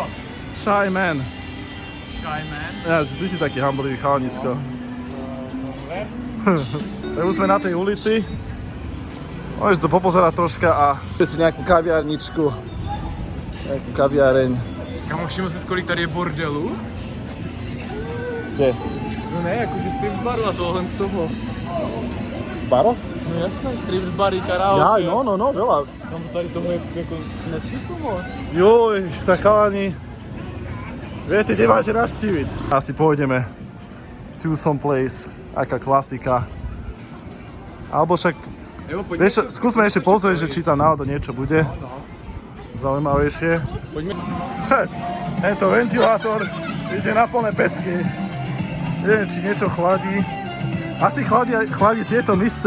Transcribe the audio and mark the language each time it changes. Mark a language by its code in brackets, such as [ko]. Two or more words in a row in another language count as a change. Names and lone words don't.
[sk] Shy Man. Shy Man? Ja, že ty si taký hamburgový chalanisko. Tak už sme na tej ulici. Môžeš to popozerať troška a si nejakú kaviarničku, nejakú kaviareň. Kamo, [cs] všiml jsi, kolik tady je bordelů? Kde? No ne, jakože strip baru a tohle z toho. Baro? No jasné, strip bary, karaoke. [sk] Jaj, no, veľa. [cs] Kamo, tady toho je jako nesmysl moc. [sk] Joj, tak chalani, viete, kde máte navštíviť? Asi pôjdeme [en] to some place, [sk] aká klasika. Alebo však, vieš, skúsme ešte pozrieť, že či tam náhodou niečo bude. Zaujímavejšie. Poďme. Tento ventilátor ide na plné pecky. Neviem, či niečo chladí. Asi chladí tieto Mr.